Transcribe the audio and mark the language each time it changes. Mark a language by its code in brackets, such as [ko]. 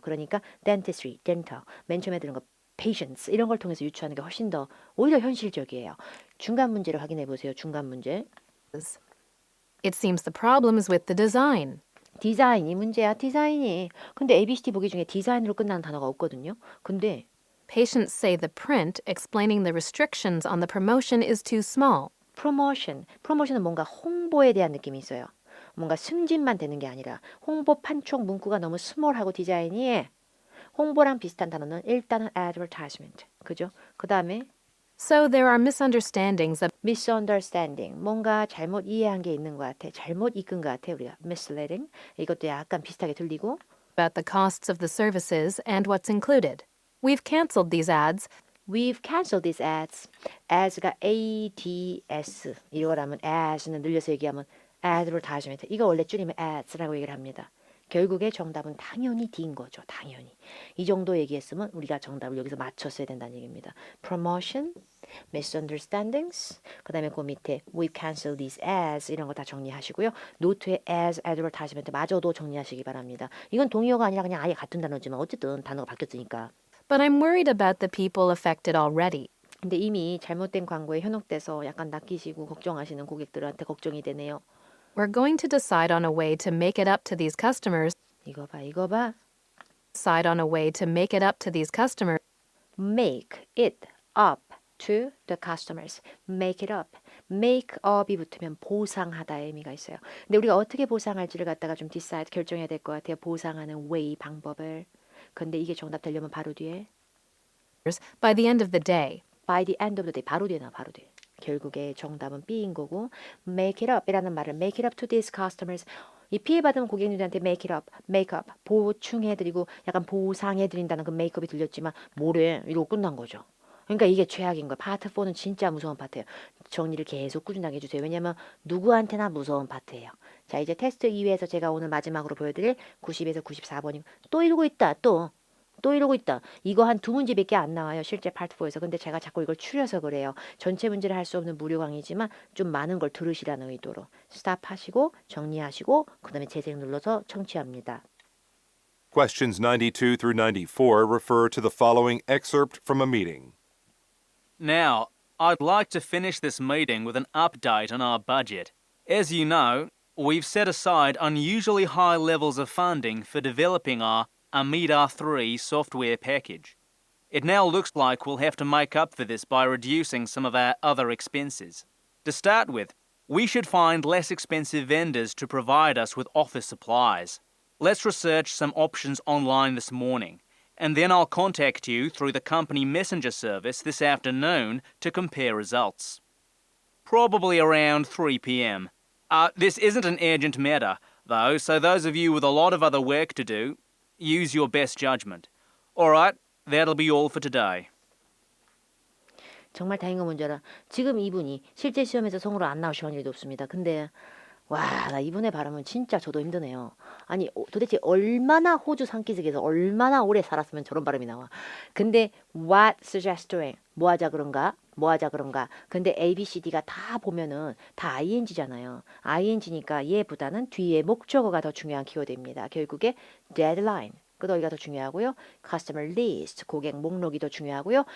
[ko] 그러니까 dentistry, dental, 맨 처음에 들은 거 patients 이런 걸 통해서 유추하는 게 훨씬 더 오히려 현실적이에요. 중간 문제를 확인해 보세요. 중간 문제. [en] It seems the problem is with the design. [ko] 디자인이 문제야. 디자인이. 근데 ABCD 보기 중에 디자인으로 끝나는 단어가 없거든요. 근데 [en] Patients say the print explaining the restrictions on the promotion is too small. [ko] 프로모션은 뭔가 홍보에 대한 느낌이 있어요. 뭔가 승진만 되는 게 아니라 홍보 판촉 문구가 너무 스몰하고 디자인이 홍보랑 비슷한 단어는 일단은 advertisement. 그죠? 그 다음에 [en] So there are misunderstandings misunderstanding. [ko] 뭔가 잘못 이해한 게 있는 것 같아. 잘못 이끈 것 같아. 우리가 misleading. 이것도 약간 비슷하게 들리고 [en] about the costs of the services and what's included. We've canceled these ads. We've canceled these ads. [ko] as가 ads. 이거라면 as는 늘려서 얘기하면 advertisement. 이거 원래 줄이면 ads라고 얘기를 합니다. 결국에 정답은 당연히 D인 거죠. 당연히. 이 정도 얘기했으면 우리가 정답을 여기서 맞췄어야 된다는 얘기입니다. Promotion, misunderstandings, 그 다음에 그 밑에 [en] we've canceled these ads [ko] 이런 거 다 정리하시고요. 노트에 as advertisement 마저도 정리하시기 바랍니다. 이건 동의어가 아니라 그냥 아예 같은 단어지만 어쨌든 단어가 바뀌었으니까. [en] But I'm worried about the people affected already. [ko] 근데 이미 잘못된 광고에 현혹돼서 약간 낚이시고 걱정하시는 고객들한테 걱정이 되네요. [en] We're going to decide on a way to make it up to these customers. [ko] 이거 봐. [en] Decide on a way to make it up to these customers. Make it up to the customers. Make it up. [ko] Make up이 붙으면 보상하다의 의미가 있어요. 근데 우리가 어떻게 보상할지를 갖다가 좀 decide 결정해야 될 것 같아요. 보상하는 way 방법을. 근데 이게 정답 되려면 바로 뒤에 [en] By the end of the day. by the end of the day [ko] 바로 뒤에 나와 바로 뒤에. 결국에 정답은 B인 거고 make it up이라는 말을 [en] make it up to these customers [ko] 이 피해받은 고객님들한테 make it up 보충해드리고 약간 보상해드린다는 그 make up이 들렸지만 뭐래 이러고 끝난 거죠. 그러니까 이게 최악인 거예요. 파트 4는 진짜 무서운 파트예요. 정리를 계속 꾸준하게 해주세요. 왜냐하면 누구한테나 무서운 파트예요. 자 이제 테스트 2회에서 제가 오늘 마지막으로 보여드릴 90에서 94번이 또 이러고 있다 또 이러고 있다. 이거 한 2문제밖에 안 나와요. 실제 파트 4에서. 근데 제가 자꾸 이걸 추려서 그래요. 전체 문제를 할 수 없는 무료 강의지만 좀 많은 걸 들으시라는 의도로. 스탑하시고 정리하시고 그 다음에 재생 눌러서 청취합니다. [en] Questions 92 through 94 refer to the following excerpt from a meeting. Now, I'd like to finish this meeting with an update on our budget. As you know, we've set aside unusually high levels of funding for developing our Amida 3 software package. It now looks like we'll have to make up for this by reducing some of our other expenses. To start with, we should find less expensive vendors to provide us with office supplies. Let's research some options online this morning, and then I'll contact you through the company messenger service this afternoon to compare results. Probably around 3 p.m. This isn't an urgent matter, though, so those of you with a lot of other work to do, use your best judgment. Alright, that'll be all for today. [ko] 정말 다행인 건 뭔지 알아? 지금 이분이 실제 시험에서 성으로 안 나오실 일도 없습니다. 근데 와, 나 이분의 발음은 진짜 저도 힘드네요. 아니, 도대체 얼마나 호주 산기슭에서 얼마나 오래 살았으면 저런 발음이 나와. [en] 근데 what suggest doing? [ko] 뭐 하자 그런가? 뭐 하자 그런가? 근데 A, B, C, D가 다 보면은 다 ing잖아요. ing니까 얘보다는 뒤에 목적어가 더 중요한 키워드입니다. 결국에 deadline. 끄덕이가 더 중요하고요. Customer list, 고객 목록이 더 중요하고요.